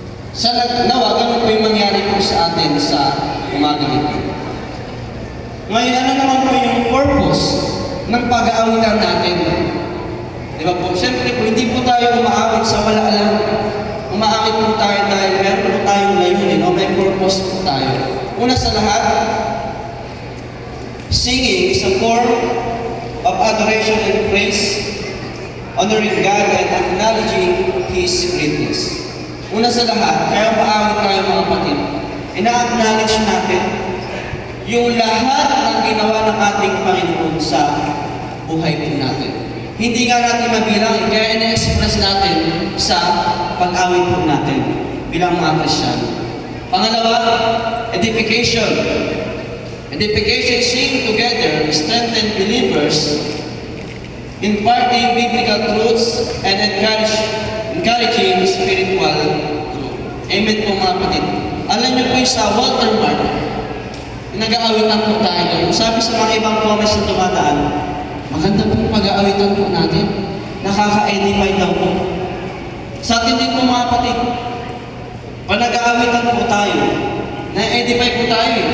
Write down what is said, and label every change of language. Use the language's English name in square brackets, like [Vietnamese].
[Filipino] Sana nawa, ganun po yung mangyari po sa atin sa umaga ito. Ngayon, ano naman po yung purpose ng pag-aawitan natin? Diba po? Siyempre po, hindi po tayo umaawit sa wala lang. Umaawit po tayo dahil meron po tayong layunin o may purpose po tayo. Una sa lahat, [English] singing is a form of adoration and praise, honoring God and acknowledging His greatness. [Filipino] Una sa lahat, kaya umaawit tayo mga kapatid, ina-acknowledge natin yung lahat ng ginawa ng ating Panginoon sa buhay po natin. Hindi nga natin mabilang, kaya ina-express natin sa pag-awit po natin bilang mga Kristiyano. Pangalawa, edification. [English] Edification, sing together, strengthen believers, imparting biblical truths, and encouraging spiritual growth. [Filipino] Amen po mga kapatid. Alam niyo po yung sa Walter Mark, nag-aawitan po tayo. Sabi sa mga ibang comments na dumadaan, maganda po yung pag-aawitan po natin. Nakaka-edify daw po. Sa atin din po mga kapatid, pag nag-aawitan po tayo, na-edify po tayo.